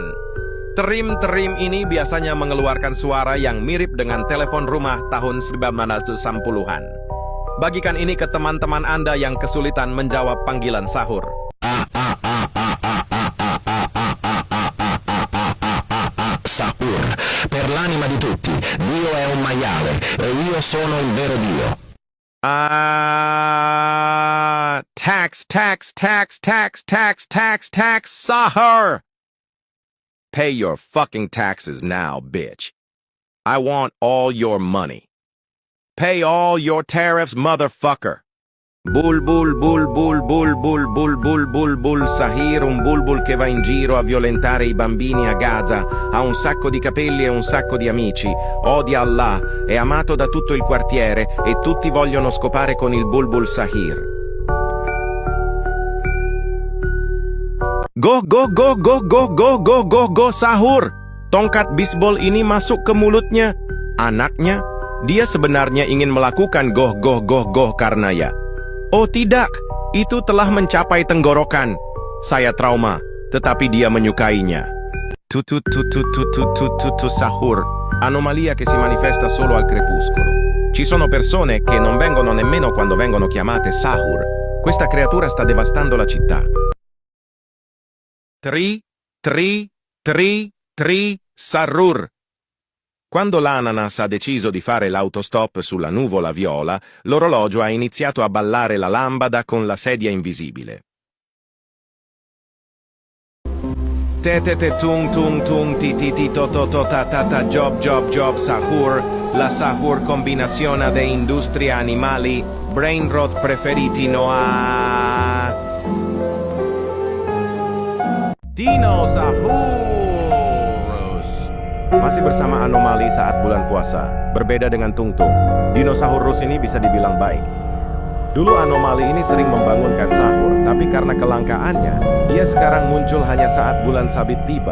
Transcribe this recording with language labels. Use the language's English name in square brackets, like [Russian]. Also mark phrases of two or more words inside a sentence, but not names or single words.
[Indonesian] Trim ini biasanya mengeluarkan suara yang mirip dengan telepon rumah tahun 1960-an. Bagikan ini ke teman-teman Anda yang kesulitan menjawab panggilan sahur. Sahur. [Italian] Per l'anima di tutti, Dio è un maiale e io sono il vero Dio. [English] Tax, sahur. Pay your fucking taxes now, bitch. I want all your money. Pay all your tariffs, motherfucker. [Italian] Bul Sahir, un bulbul che va in giro a violentare i bambini a Gaza, ha un sacco di capelli e un sacco di amici, odia Allah, è amato da tutto il quartiere e tutti vogliono scopare con il bulbul Sahir. [Indonesian] Go sahur. Tongkat bisbol ini masuk ke mulutnya. Anaknya, dia sebenarnya ingin melakukan goh karena ya. Oh tidak, itu telah mencapai tenggorokan. Saya trauma, tetapi dia menyukainya. Sahur. [Italian] Anomalia che si manifesta solo al crepuscolo. Ci sono persone che non vengono nemmeno quando vengono chiamate sahur. Questa creatura sta devastando la città. Tri, sahur. Quando l'ananas ha deciso di fare l'autostop sulla nuvola viola, l'orologio ha iniziato a ballare la lambada con la sedia invisibile. Te te te tung tung tung ti ti ti to to to ta ta ta job job job sahur, la sahur combinazione de industria animali, [English] brain rot [Italian] preferiti no a Dinosaurus. [Indonesian] Masih bersama anomali saat bulan puasa. Berbeda dengan Tungtung, dinosaurus ini bisa dibilang baik. Dulu anomali ini sering membangunkan sahur, tapi karena kelangkaannya, ia sekarang muncul hanya saat bulan sabit tiba.